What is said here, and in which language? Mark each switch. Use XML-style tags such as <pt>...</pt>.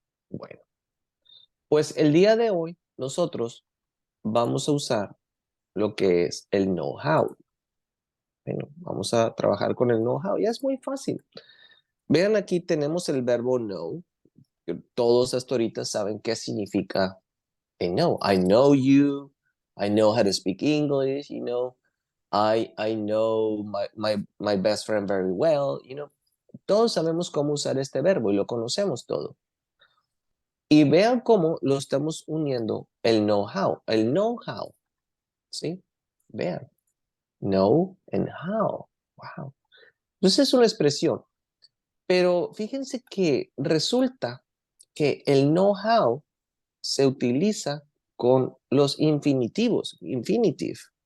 <es>Bueno, pues el día de hoy nosotros vamos a usar lo que es el know-how. Bueno, vamos a trabajar con el know-how. Ya es muy fácil. Vean, aquí tenemos el verbo know. Todos hasta ahorita saben qué significa know.</es> <en>I know you. I know how to speak English. I know my best friend very well.</en> <es>Todos sabemos cómo usar este verbo y lo conocemos todo. Y vean cómo lo estamos uniendo el know-how. El know-how. ¿Sí? Vean.</es> <en>Know and how. Wow.</en> <es>Entonces es una expresión. Pero fíjense que resulta que el know-how se utiliza con los infinitivos. Infinitive.</es>